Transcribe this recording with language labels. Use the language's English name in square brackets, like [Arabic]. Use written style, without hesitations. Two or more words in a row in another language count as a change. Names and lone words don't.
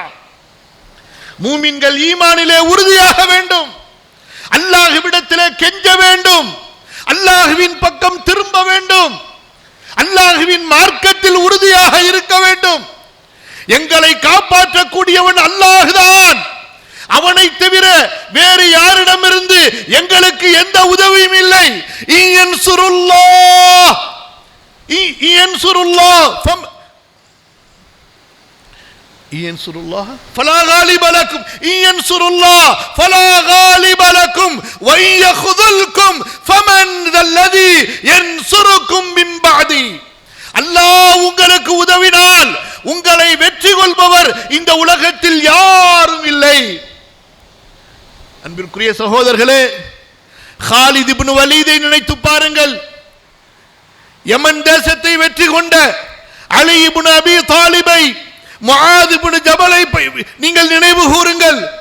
[Tamil] மூமின்கள் ஈமானிலே உறுதியாக வேண்டும், அல்லாஹ்விடத்திலே கெஞ்ச வேண்டும், அல்லாஹ்வின் பக்கம் திரும்ப வேண்டும், அல்லாஹ்வின் மார்க்கத்தில் உறுதியாக இருக்க வேண்டும். எங்களை காப்பாற்றக்கூடியவன் அல்லாஹ்தான். அவனை தவிர வேறு யாரிடமிருந்து எங்களுக்கு எந்த உதவியும் இல்லை. [Arabic] فلا غالب لكم إن ينصر الله فلا غالب لكم وإن يخذلكم فمن ذا الذي ينصركم من بعدي. [Tamil] அல்லாஹ் உங்களுக்கு உதவினால் உங்களை வெற்றி கொள்பவர் இந்த உலகத்தில் யாரும் இல்லை. அன்பிற்குரிய சகோதரர்களே, காலித் இப்னு வலீதை நினைத்து பாருங்கள். யமன் தேசத்தை வெற்றி கொண்ட அலி இப்னு அபி தாலிபை, முஆத் இப்னு ஜபலை நீங்கள் நினைவு கூறுங்கள்.